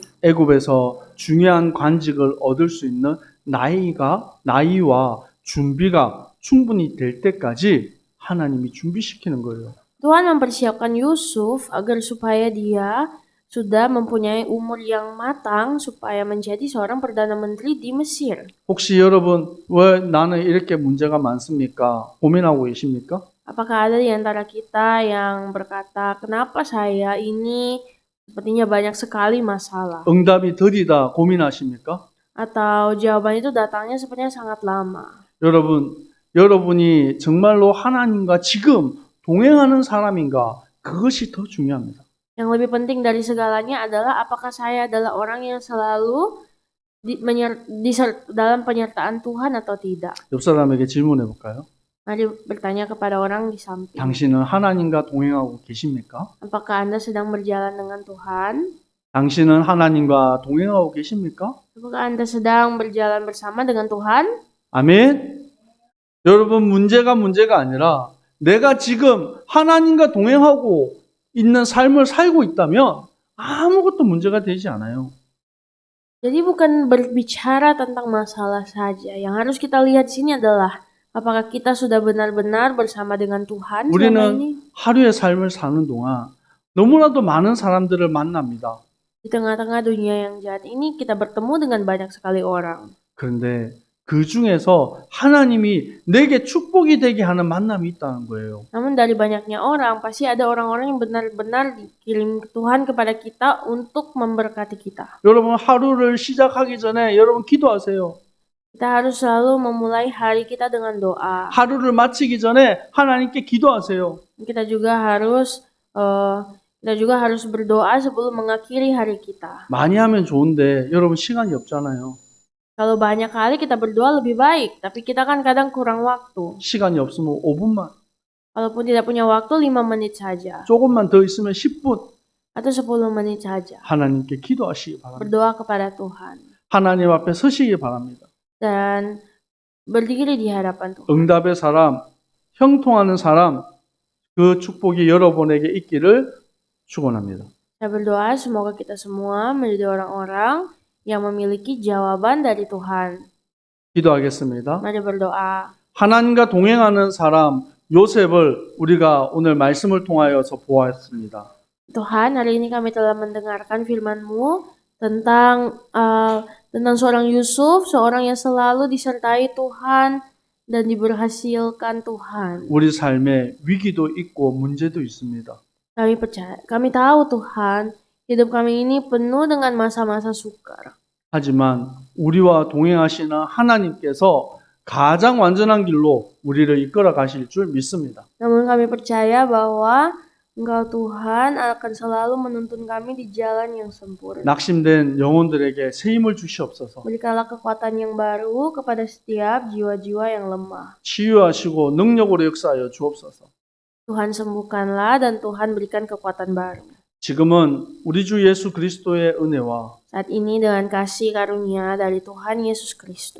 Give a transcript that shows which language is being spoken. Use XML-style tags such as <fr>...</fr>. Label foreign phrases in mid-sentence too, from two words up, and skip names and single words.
<ko>애굽에서 중요한 관직을 얻을 수 있는 나이와 준비가 충분히 될 때까지 하나님이 준비시키는 거예요.</ko> <id>Tuhan mempersiapkan Yusuf agar supaya dia sudah mempunyai umur yang matang supaya menjadi seorang perdana menteri di Mesir.</id> <ko>혹시 여러분 왜 나는 이렇게 문제가 많습니까? 고민하고 계십니까?</ko> <id>Apakah ada di antara kita yang berkata, kenapa saya ini sepertinya banyak sekali masalah?</id> <ko>응답이 더디다 고민하십니까?</ko> <id>Atau jawaban itu datangnya sepertinya sangat lama.</id> <ko>여러분이 정말로 하나님과 지금 동행하는 사람인가? 그것이 더 중요합니다.</ko> <id>Yang lebih penting dari segalanya adalah apakah saya adalah orang yang selalu dalam penyertaan Tuhan atau tidak.</id> <ko>옆 사람에게 질문해 볼까요?</ko> <id>Mari bertanya kepada orang di samping.</id> <ko>당신은 하나님과 동행하고 계십니까?</ko> <id>Apakah Anda sedang berjalan dengan Tuhan?</id> <ko>당신은 하나님과 동행하고 계십니까?</ko> <id>Apakah Anda sedang berjalan bersama dengan Tuhan?</id> <ko>아멘. 여러분 문제가 아니라 내가 지금 하나님과 동행하고 있는 삶을 살고 있다면 아무것도 문제가 되지 않아요.</ko> <id>Jadi bukan berbicara tentang masalah saja. Yang harus kita lihat di sini adalah apakah kita sudah benar-benar bersama dengan Tuhan selama ini?</id> <ko>우리는 하루의 삶을 사는 동안 너무나도 많은 사람들을 만납니다.</ko> <id>Di tengah-tengah dunia yang jahat ini kita bertemu dengan banyak sekali orang.</id> <ko>그런데 그 중에서 하나님이 내게 축복이 되게 하는 만남이 있다는 거예요.</ko> <id>Namun dari banyaknya orang, pasti ada orang-orang yang benar-benar dikirim Tuhan kepada kita untuk memberkati kita.</id> <ko>여러분 하루를 시작하기 전에 여러분 기도하세요.</ko> <id>Kita harus selalu memulai hari kita dengan doa.</id> <ko>하루를 마치기 전에 하나님께 기도하세요.</ko> <id>Kita juga harus berdoa sebelum mengakhiri hari kita.</id> <ko>많이 하면 좋은데 여러분 시간이 없잖아요.</ko> <id>Kalau banyak kali kita berdoa lebih baik, tapi kita kan kadang kurang waktu.</id> <ko>시간이 없으면 5분만.</ko> <id>Walaupun tidak punya waktu 5 menit saja.</id> <ko>조금만 더 있으면 10분.</ko> <id>Atau 10 menit saja.</id> <ko>하나님께 기도하시기 바랍니다.</ko> <id>Berdoa kepada Tuhan.</id> <ko>하나님 앞에 서시기 바랍니다.</ko> <id>Dan berdiri di hadapan Tuhan.</id> <ko>응답의 사람, 형통하는 사람, 그 축복이 여러분에게 있기를 축원합니다.</ko> <id>Saya berdoa semoga kita semua menjadi orang-orang yang memiliki jawaban dari Tuhan.</id> <ko>기도하겠습니다.</ko> <id>Mari berdoa.</id> <ko>하나님과 동행하는 사람 요셉을 우리가 오늘 말씀을 통하여서 보았습니다.</ko> <id>Tuhan, hari ini kami telah mendengarkan firman-Mu tentang seorang Yusuf, seorang yang selalu disertai Tuhan dan diberhasilkan Tuhan.</id> <ko>우리 삶에 위기도 있고 문제도 있습니다.</ko> <id>Kami tahu Tuhan, hidup kami ini penuh dengan masa-masa sukar.</id> <ko>하지만 우리와 동행하시는 하나님께서 가장 완전한 길로 우리를 이끌어 가실 줄 믿습니다.</ko> <id>Namun kami percaya bahwa Engkau Tuhan akan selalu menuntun kami di jalan yang sempurna.</id> <ko>낙심된 영혼들에게 새 힘을 주시옵소서.</ko> <id>Berikanlah kekuatan yang baru kepada setiap jiwa-jiwa yang lemah.</id> <ko>치유하시고 능력으로 역사하여 주옵소서.</ko> <id>Tuhan sembuhkanlah dan Tuhan berikan kekuatan baru.</id> <ko>지금은 우리 주 예수 그리스도의 은혜와</ko> <id>Saat ini dengan kasih karunia dari Tuhan Yesus Kristus</id>